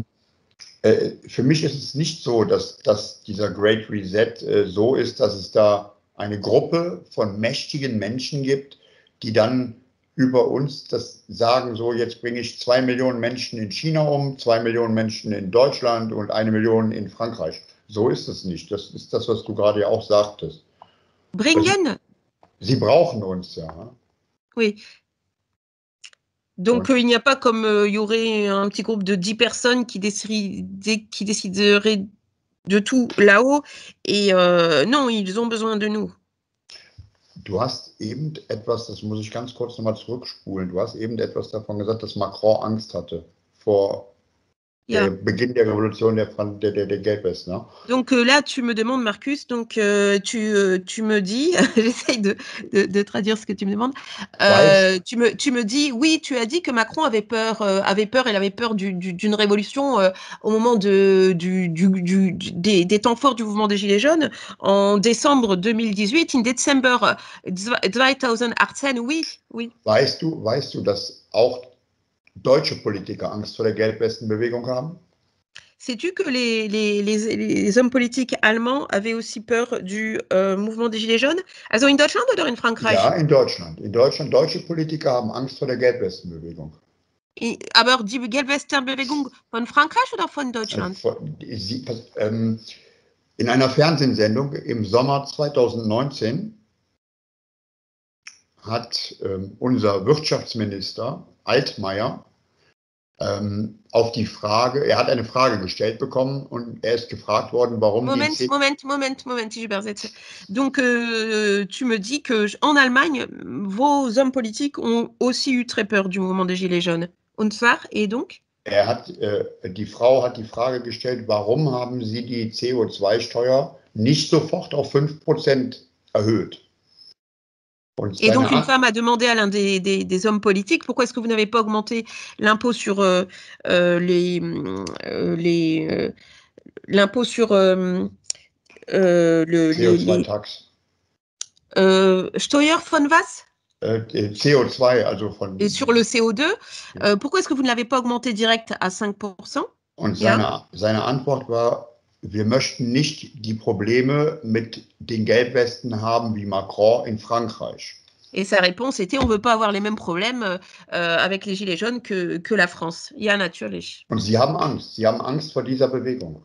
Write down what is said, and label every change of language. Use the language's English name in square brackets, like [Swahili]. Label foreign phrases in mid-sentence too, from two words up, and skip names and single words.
[German] Für mich ist es nicht so, dass dieser Great Reset so ist, dass es da eine Gruppe von mächtigen Menschen gibt, die dann über uns das sagen, so jetzt bringe ich 2 Millionen Menschen in China um, 2 Millionen Menschen in Deutschland und 1 Million in Frankreich. So ist es nicht. Das ist das, was du gerade ja auch sagtest. Bringen? Sie brauchen uns, ja. [French] Oui. Donc, il n'y a pas comme il y aurait un petit groupe de 10 personnes qui décideraient de tout là-haut. Et non, ils ont besoin de nous. [German] Du hast eben etwas, das muss ich ganz kurz nochmal zurückspulen, du hast eben etwas davon gesagt, dass Macron Angst hatte vor Beginn der Révolution der Gelbwesten. Ne? [French] Donc là, tu me demandes, Marcus, donc tu me dis, j'essaye de traduire ce que tu me demandes, tu me dis, oui, tu as dit que Macron avait peur, il avait peur d'une révolution au moment des temps forts du mouvement des Gilets jaunes, en décembre 2018, [English] in December 2018, [French] oui. [German] Weißt du, dass auch deutsche Politiker Angst vor der Gelbwestenbewegung haben? [French] Sais-tu que les hommes politiques allemands avaient aussi peur du mouvement des Gilets jaunes? [German] Also in Deutschland oder in Frankreich? Ja, in Deutschland. In Deutschland, deutsche Politiker haben Angst vor der Gelbwestenbewegung. Aber die Gelbwestenbewegung von Frankreich oder von Deutschland? In einer Fernsehsendung im Sommer 2019 hat unser Wirtschaftsminister Altmaier auf die Frage, er hat eine Frage gestellt bekommen und er ist gefragt worden, warum Moment, Gilbert. [French] Donc, tu me dis qu'en Allemagne, vos hommes politiques ont aussi eu très peur du mouvement des Gilets jaunes. [German] Und zwar, [French] et donc? [German] Die Frau hat die Frage gestellt, warum haben Sie die CO2-Steuer nicht sofort auf 5% erhöht? [French] Et donc, une femme a demandé à l'un des hommes politiques, pourquoi est-ce que vous n'avez pas augmenté l'impôt sur l'impôt sur [English] CO2-Tax. [German] Steuer von was? CO2, also von... [French] Sur le CO2. Pourquoi est-ce que vous ne l'avez pas augmenté direct à 5%? [German] Und seine Antwort war, wir möchten nicht die Probleme mit den Gelbwesten haben wie Macron in Frankreich. [French] Et sa réponse était, on ne veut pas avoir les mêmes problèmes avec les Gilets jaunes que la France. [German] Ja, natürlich. Und sie haben Angst vor dieser Bewegung.